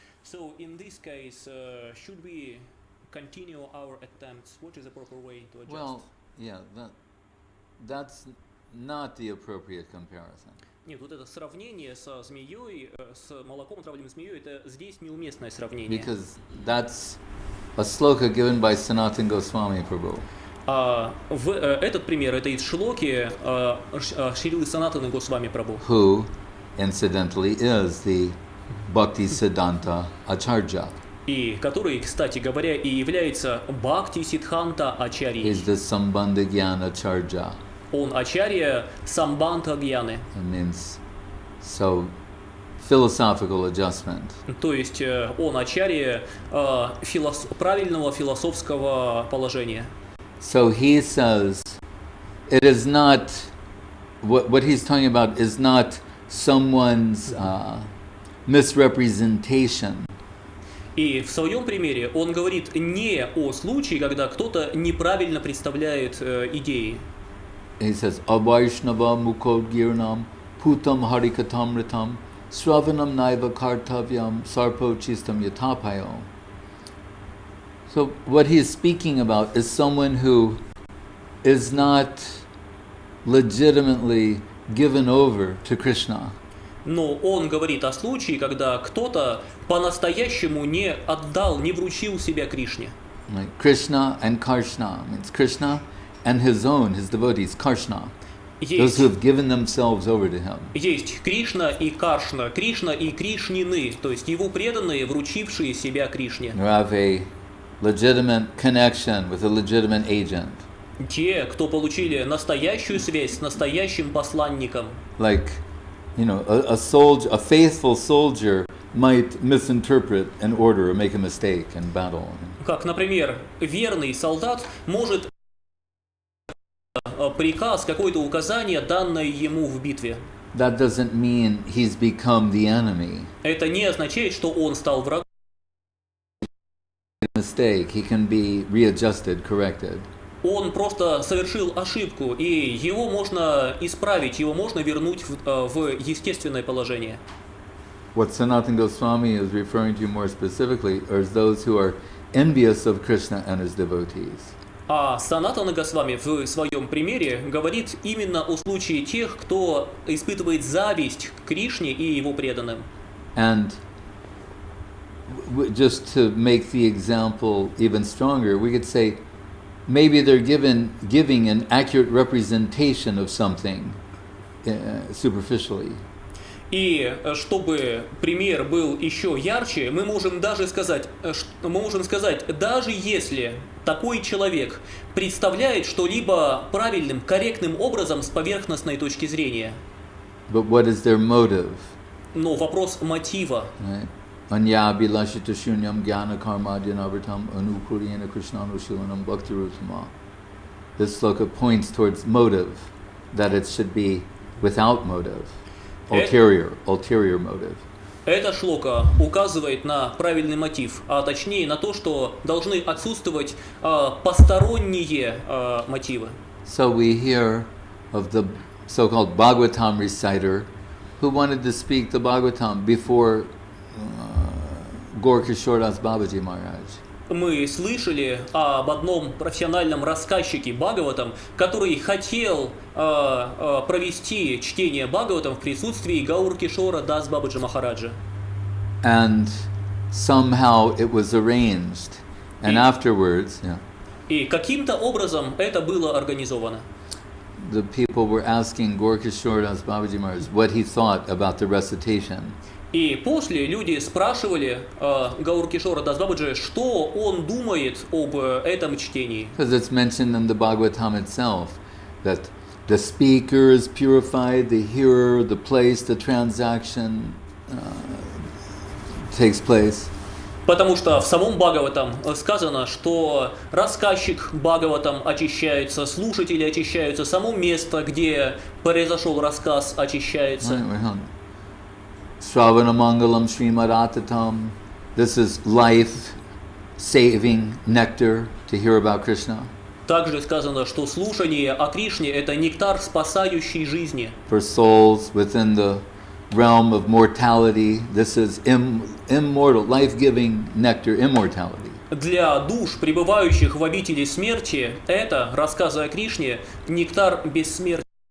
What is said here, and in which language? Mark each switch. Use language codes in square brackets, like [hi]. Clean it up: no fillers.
[en] So in this case, should we continue our attempts? What is the proper way to adjust? Well, yeah, that's not the appropriate comparison. [ru] Нет, вот это сравнение со змеей, с молоком, отравленным змеей, это здесь неуместное сравнение. [en] Because that's a sloka given by Sanatana Goswami Prabhu. [ru] Этот пример, это из шлоки Шрилы Санатаны Госвами Прабху. [en] Who, incidentally, is the Bhakti Siddhanta Acharya. [ru] И который, кстати говоря, и является Бхакти Сиддханта Ачарьей. [en] Is the Sambandha Jnana Acharya. [ru] Он Ачарья Самбандха Гьяны. [en] It means so philosophical adjustment. [ru] То есть он Ачарья правильного философского положения. [en] So he says it is not what he's talking about is not someone's misrepresentation. [ru] И в своем примере он говорит не о случае, когда кто-то неправильно представляет идеи. [sa] He says, Avaishnava Mukodgirnam Putam Harikatamritam Sravanam Naiva Kartavyam Sarpo Chistam Yatapayo. [en] So what he is speaking about is someone who is not legitimately given over to Krishna. [ru] Но он говорит о случае, когда кто-то по-настоящему не отдал, не вручил себя Кришне. [en] Like Krishna and Karshna means Krishna and his devotees, Karshna. Those who have given themselves over to him. [ru] Есть Кришна и Каршна, Кришна и Кришнины, то есть его преданные, вручившие себя Кришне. [en] Who have a legitimate connection with a legitimate agent. [ru] Те, кто получили настоящую связь с настоящим посланником. [en] Like, a faithful soldier might misinterpret an order or make a mistake in battle. [ru] Как, например, верный солдат может приказ, какое-то указание, данное ему в битве. [en] That doesn't mean he's become the enemy. [ru] Это не означает, что он стал врагом. [en] Mistake, he can be readjusted, corrected. [ru] Он просто совершил ошибку, и его можно исправить, его можно вернуть в естественное положение. [en] What Sanatana Goswami is referring to more specifically are those who are envious of Krishna and his devotees. [ru] А Санатана Госвами в своем примере говорит именно о случае тех, кто испытывает зависть к Кришне и его преданным. [en] And just to make the example even stronger, we could say maybe they're giving an accurate representation of something superficially. [ru] И чтобы пример был еще ярче, мы можем сказать, даже если такой человек представляет что-либо правильным, корректным образом с поверхностной точки зрения. [en] But what is their motive? [ru] Но вопрос мотива. [en] Right? [sa] Anyabhilashita shunyam jnana karmadhyanavartam anukuriyana krishnanushilanam bhaktirutama. [en] This sloka points towards motive, that it should be without motive, ulterior motive. [ru] Эта шлока указывает на правильный мотив, а точнее на то, что должны отсутствовать посторонние мотивы. [en] So we hear of the so-called Bhagavatam reciter who wanted to speak the Bhagavatam before Gaur-Kishoredas Babaji Maharaj. [ru] Мы слышали об одном профессиональном рассказчике Бхагаватам, который хотел провести чтение Бхагаватам в присутствии Гаур-Кишора Дас Бабаджи Махараджа. [en] And somehow it was arranged. And afterwards, [ru] И каким-то образом это было организовано. [en] the people were asking Gaur-Kishoredas Babaji Maharaj what he thought about the recitation. [ru] И после люди спрашивали Гаур-Кишора Дас Бабаджи, что он думает об этом чтении. [en] Because it's mentioned in the Bhagavatam itself that the speaker is purified, the hearer, the place, the transaction takes place. [ru] Потому что в самом Бхагаватам сказано, что рассказчик Бхагаватам очищается, слушатели очищаются, само место, где произошел рассказ, очищается. [sa] Sravana Mangalam Srimad-Atatam. [en] This is life-saving nectar to hear about Krishna. [ru] Также сказано, что слушание о Кришне – это нектар, спасающий жизни. [en] For souls within the realm of mortality, this is immortal, life-giving nectar, immortality. [ru] Для душ, пребывающих в обители смерти, это, рассказы о Кришне, нектар бессмертия.